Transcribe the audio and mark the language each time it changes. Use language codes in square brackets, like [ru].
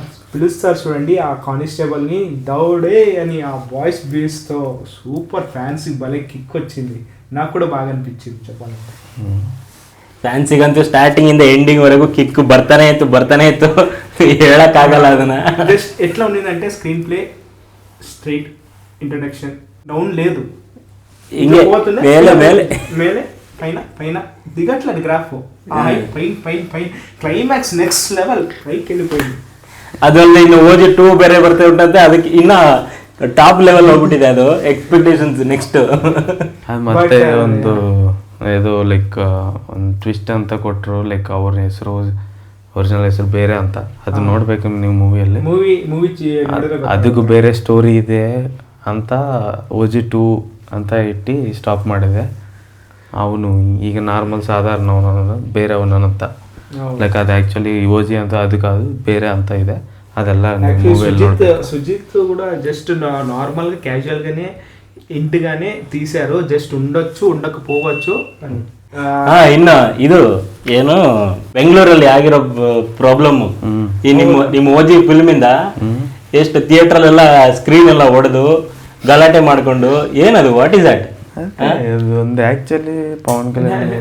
[te] పిలుస్తారు చూడండి ఆ కానిస్టేబుల్ ని, దౌడే అని ఆ వాయిస్ బేస్ తో సూపర్ ఫ్యాన్సీ భలే కిక్ వచ్చింది. నాకు కూడా బాగా అనిపించింది చెప్పాలంటే. [kn] ಫ್ಯಾನ್ಸಿಗಂತೂ ಸ್ಟಾರ್ಟಿಂಗ್ ಇಂದ ಎಂಡಿಂಗ್ ವರೆಗೂ ಕಿಕ್ ಬರ್ತಾನೆ ಇತ್ತು ಹೇಳಕ್ ಆಗಲ್ಲ ಅದನ್ನ. [te] జస్ట్ ఎట్లా ఉండిందంటే screen play straight, introduction down లేదు, [kn] ಹಿಂಗೆ ಮೇಲೆ ಮೇಲೆ [te] ಮೇಲೆ పైన పైన దిగట్లేదు గ్రాఫ్, పైన పైన పైన క్లైమాక్స్ నెక్స్ట్ లెవెల్ పైకి వెళ్ళిపోయింది. [kn] ಅದರಲ್ಲಿ ಇನ್ನು ಓಜಿ 2 ಬೇರೆ ಬರ್ತಾ ಉಂಟಂತೆ, ಅದಕ್ಕೆ ಇನ್ನ ಟಾಪ್ ಲೆವೆಲ್ ಹೋಗ್ಬಿಟ್ಟಿದೆ ಅದು ಎಕ್ಸ್ಪೆಕ್ಟೇಷನ್ಸ್ ನೆಕ್ಸ್ಟ್. ಮತ್ತೆ ಒಂದು ಇದು ಲೈಕ್ ಒಂದು ಟ್ವಿಸ್ಟ್ ಅಂತ ಕೊಟ್ಟರು. ಲೈಕ್ ಅವ್ರ ಹೆಸರು ಒರಿಜಿನಲ್ ಹೆಸರು ಬೇರೆ ಅಂತ, ಅದು ನೋಡ್ಬೇಕು ನೀವು ಮೂವಿಯಲ್ಲಿ. ಮೂವಿ ಅದಕ್ಕೂ ಬೇರೆ ಸ್ಟೋರಿ ಇದೆ ಅಂತ ಓಜಿ 2 ಅಂತ ಇಟ್ಟು ಸ್ಟಾಪ್ ಮಾಡಿದೆ. ಅವನು ಈಗ ನಾರ್ಮಲ್ ಸಾಧಾರಣವನ ಬೇರೆ ಅವನಂತ. ಲೈಕ್ ಅದು ಆ್ಯಕ್ಚುಲಿ ಓಜಿ ಅಂತ ಅದು ಕಾದು ಬೇರೆ ಅಂತ ಇದೆ. ಅದೆಲ್ಲ [te] సుజిత్ కూడా జస్ట్ నార్మల్ గా క్యాజువల్ గానే ఇంటిగానే తీశారు. జస్ట్ ఉండొచ్చు, ఉండకపోవచ్చు. [kn] ಇನ್ನ ಇದು ಏನು ಬೆಂಗಳೂರಲ್ಲಿ ಆಗಿರೋ ಪ್ರಾಬ್ಲಮ್, ಈ ನಿಮ್ಮ ಓಜಿ ಫಿಲ್ಮ್ ಇಂದ ಎಷ್ಟು ಥಿಯೇಟರ್ ಎಲ್ಲ ಸ್ಕ್ರೀನ್ ಎಲ್ಲ ಹೊಡೆದು ಗಲಾಟೆ ಮಾಡ್ಕೊಂಡು ಏನದು, [en] What is that? [kn] ಒಂದು ಆಕ್ಚುಲಿ ಪವನ್ ಕಲ್ಯಾಣ್,